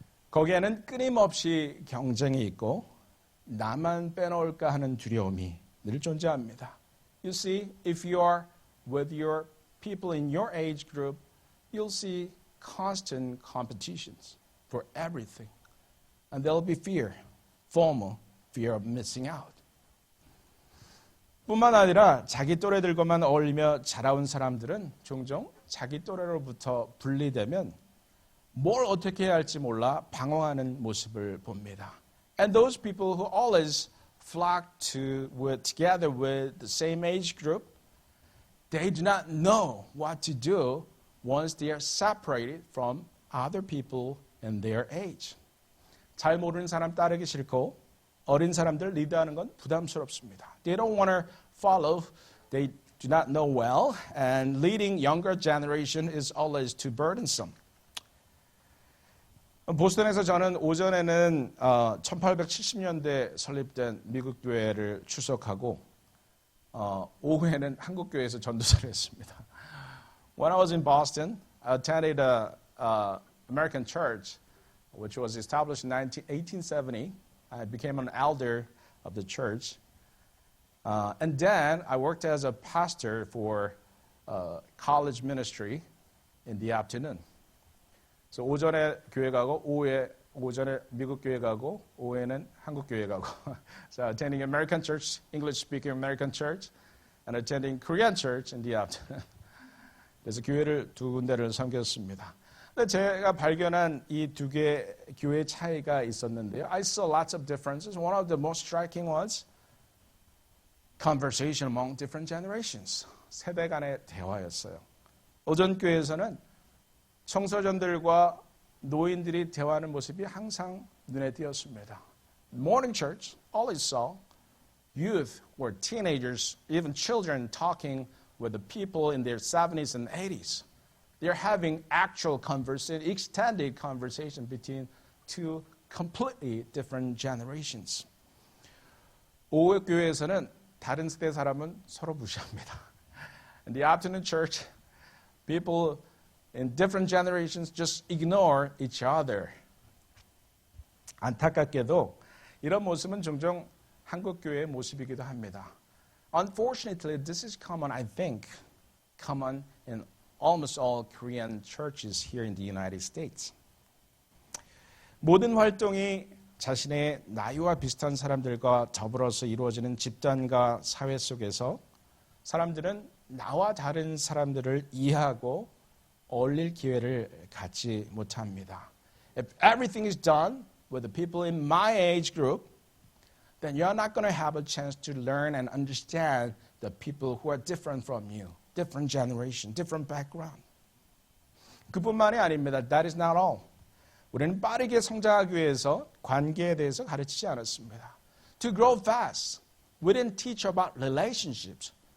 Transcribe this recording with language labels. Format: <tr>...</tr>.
<ko>거기에는 끊임없이 경쟁이 있고 나만 빼놓을까 하는 두려움이 늘 존재합니다.</ko> <en>You see, if you are with your people in your age group, you'll see constant competitions for everything. And there'll be fear, FOMO, fear of missing out.</en> <ko>뿐만 아니라 자기 또래들과만 어울리며 자라온 사람들은 종종 자기 또래로부터 분리되면 뭘 어떻게 해야 할지 몰라 방황하는 모습을 봅니다.</ko> <en>And those people who always flock together with the same age group, they do not know what to do once they are separated from other people in their age.</en> <ko>잘 모르는 사람 따르기 싫고 어린 사람들 리드하는 건 부담스럽습니다.</ko> <en>They don't want to follow. They do not know well, and leading younger generation is always too burdensome.</en> <ko>보스턴에서 저는 오전에는 1870년대 설립된 미국 교회를 출석하고 오후에는 한국 교회에서 전도사를 했습니다.</ko> <en>When I was in Boston, I attended a American church which was established in 1870. I became an elder of the church. And then I worked as a pastor for college ministry in the afternoon.</en> <ko>So 오전에 교회 가고 오전에 미국 교회 가고 오후에는 한국 교회 가고.</ko> <en>So attending American church, English speaking American church, and attending Korean church in the afternoon.</en> <ko>그래서 교회를 두 군데를 섬겼습니다. 근데 제가 발견한 이 두 개 교회 차이가 있었는데요.</ko> <en>I saw lots of differences. One of the most striking was conversation among different generations.</en> <ko>세대 간의 대화였어요. 오전 교회에서는 청소년들과 노인들이 대화하는 모습이 항상 눈에 띄었습니다.</ko> <en>Morning church always saw youth or teenagers, even children talking with the people in their 70s and 80s. They're having actual conversation, extended conversation between two completely different generations.</en> <ko>오후 교회에서는 다른 세대 사람은 서로 무시합니다.</ko> <en>In the afternoon church, people in different generations just ignore each other.</en> <ko>안타깝게도 이런 모습은 종종 한국 교회의 모습이기도 합니다.</ko> <en>Unfortunately, this is common, I think, common in almost all Korean churches here in the United States.</en> <ko>모든 활동이 자신의 나이와 비슷한 사람들과 더불어서 이루어지는 집단과 사회 속에서 사람들은 나와 다른 사람들을 이해하고 어울릴 기회를 갖지 못합니다.</ko> <en>If everything is done with the people in my age group, then you're not going to have a chance to learn and understand the people who are different from you, different generation, different background.</en> <ko>그뿐만이 아닙니다.</ko> <en>That is not all.</en> <ko>우리는 빠르게 성장하기 위해서 관계에 대해서 가르치지 않았습니다.</ko> <en>To grow fast, we didn't teach about relationships.</en>